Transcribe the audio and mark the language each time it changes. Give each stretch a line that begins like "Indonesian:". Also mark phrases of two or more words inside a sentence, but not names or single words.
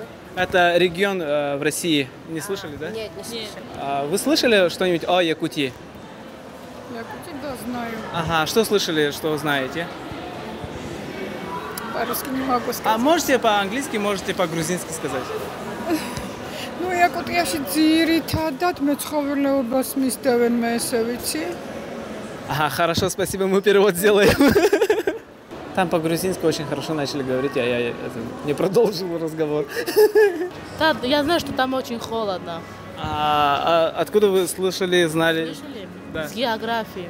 Russian: Это регион в России. Не слышали, да? Нет, не слышали. Вы слышали что-нибудь о Якутии? Якутию, да, знаю. Что слышали, что знаете? По-русски не могу сказать. Можете по-английски, можете по-грузински сказать?
Georgian: Ну, Якутიაში ძირითადად მეცხოველეობას მისდევენ, მე ესე ვიცი.
Russian: Хорошо, спасибо, мы перевод сделаем. Там по-грузински очень хорошо начали говорить, а я не продолжил разговор. Да, я знаю, что там очень холодно. Откуда вы слышали, знали? Слышали? Да. С географии.